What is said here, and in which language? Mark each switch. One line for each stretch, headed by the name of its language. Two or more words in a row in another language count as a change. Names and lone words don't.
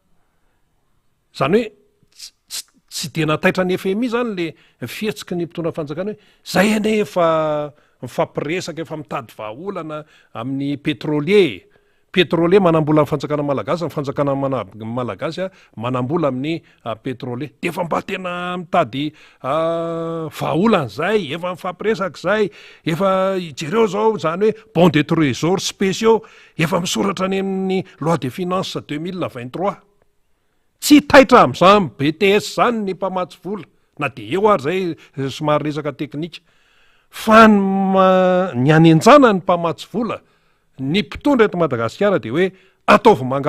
Malagasy: zany hoe tsy de nataitra ny FMI zany le fihetsiky ny mpitondra fanjakana hoe zay ane efa mifampiresaka efa mitady vahaolana amin'ny pétrolier manambola ny fanjakana malagasy ny fanjakana malagasy a manambola amin'ny pétrolier de efa mba tena mitady vahaolana zay efa mifampiresaka zay efa jereo zao zany hoe
French: bon de trésor spéciaux
Malagasy: efa misoratra any amin'ny
French: loi de finance
Malagasy: 2023 tsy taitra am'zany BTS zany ny mpamatsy vola na de eo ary zay somary resaka teknika fa ny anenjana ny mpamatsy vola ny mpitondra eto Madagasikara de hoe ataovy